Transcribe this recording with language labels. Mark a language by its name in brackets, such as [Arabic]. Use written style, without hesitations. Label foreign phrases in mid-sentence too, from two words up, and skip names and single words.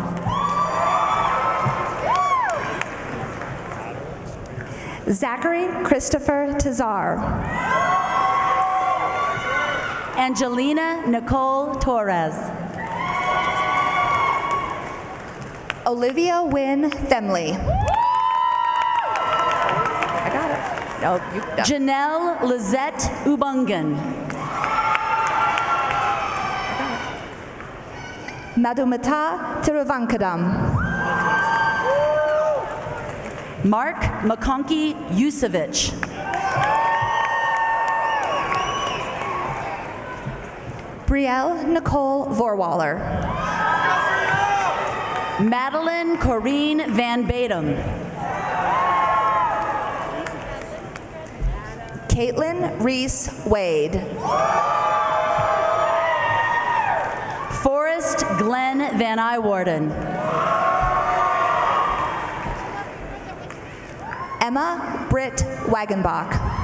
[English] Zachary Christopher Tazar. Angelina Nicole Torres. Olivia Wynn Themley. I got it. No, you got it. Janelle Lizette Ubungan. Madhumata Tiruvankadam. Mark McConkey Yusevich. Brielle Nicole Vorwaller. Madeline Corrine Van Badem. Caitlin Reese Wade. Forrest Glenn Van Iwarden. Emma Britt Wagenbach.